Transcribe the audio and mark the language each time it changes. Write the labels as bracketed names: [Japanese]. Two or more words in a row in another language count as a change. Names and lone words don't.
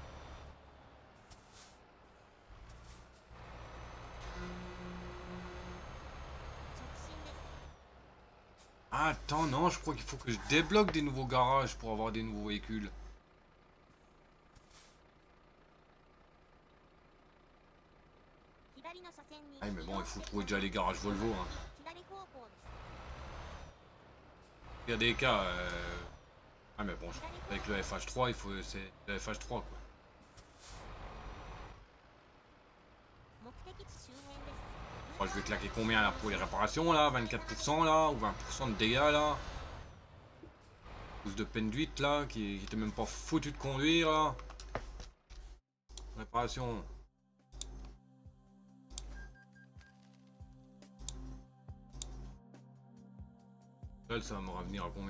[French] Ah, attends, non, je crois qu'il faut que je débloque des nouveaux garages pour avoir des nouveaux véhicules. Ah, mais bon, il faut trouver déjà les garages Volvo. Hein. [Japanese] 左方向です。 [French] Il y a des cas. Ah, mais bon, avec le FH3, il faut. C'est le FH3 quoi. [Japanese] 目的地周辺です。 [French] Moi, je vais claquer combien là pour les réparations là? 24% là? Ou 20% de dégâts là? Plus de peine d'huître là, qui était même pas foutu de conduire là. Réparation. Ça va me revenir à combien?